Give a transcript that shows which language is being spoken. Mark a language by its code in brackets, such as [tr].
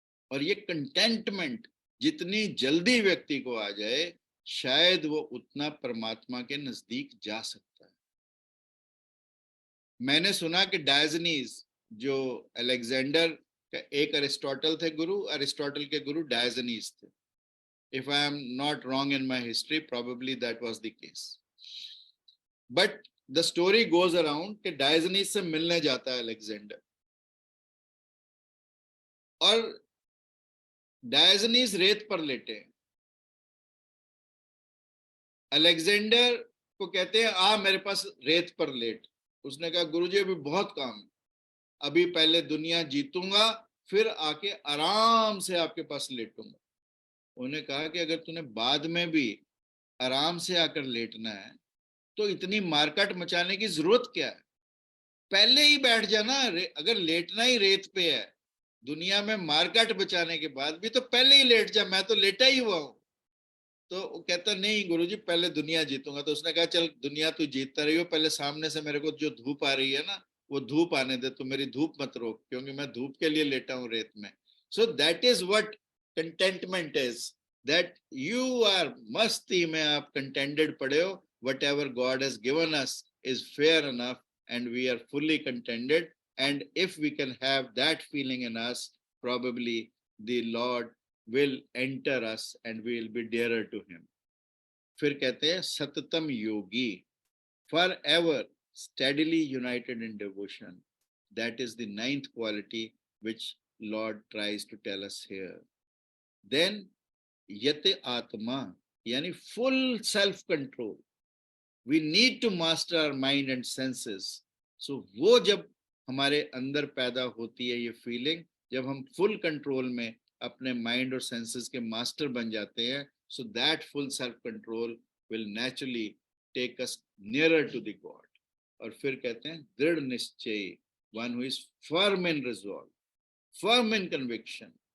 [hi] और ये कंटेंटमेंट जितनी जल्दी व्यक्ति को आ जाए, शायद वो उतना परमात्मा के नजदीक जा सकता है। मैंने सुना कि डायजनीज जो अलेक्जेंडर का एक अरिस्टोटल थे गुरु, अरिस्टोटल के गुरु डायजनीज थे। [en] If I am not wrong in my history, probably that was the case. But the story goes around [hi] कि डायजनीज से मिलने जाता है अलेक्जेंडर, और डायजनीज रेत पर लेटे हैं। अलेक्जेंडर को कहते हैं आ मेरे पास रेत पर लेट। उसने कहा गुरुजी अभी बहुत काम है, अभी पहले दुनिया जीतूंगा फिर आके आराम से आपके पास लेटूंगा। उन्होंने कहा कि अगर तूने बाद में भी आराम से आकर लेटना है तो इतनी मारकाट मचाने की जरूरत क्या है, पहले ही बैठ जाना। अगर लेटना ही रेत पे है, दुनिया में मारकाट बचाने के बाद भी तो पहले ही लेट जा, मैं तो लेटा ही हुआ हूं। तो वो कहता नहीं गुरुजी पहले दुनिया जीतूंगा। तो उसने कहा चल दुनिया तू जीतता रही हो, पहले सामने से मेरे को जो धूप आ रही है ना वो धूप आने दे, तो मेरी धूप मत रोक, क्योंकि मैं धूप के लिए लेटा हूं रेत में। [en] so that is what contentment is, that you are [hi] मस्ती में आप कंटेंटेड पड़े हो, [en] whatever God has given us is fair enough and we are fully contented, and if we can have that feeling in us, probably the Lord will enter us and we will be dearer to him. [hi] फिर कहते हैं सततम योगी, [en] forever steadily united in devotion. That is the 9th quality which Lord tries to tell us here. Then yate atma, yani full self control. We need to master our mind and senses. [hi] So वो जब हमारे अंदर पैदा होती है ये feeling, जब हम फुल कंट्रोल में अपने माइंड और सेंसेस के मास्टर बन जाते हैं, [en] so that full self control will naturally take us nearer to the God. [hi] और फिर कहते हैं दृढ़ निश्चयी, [en] One who is firm in resolve, firm in conviction.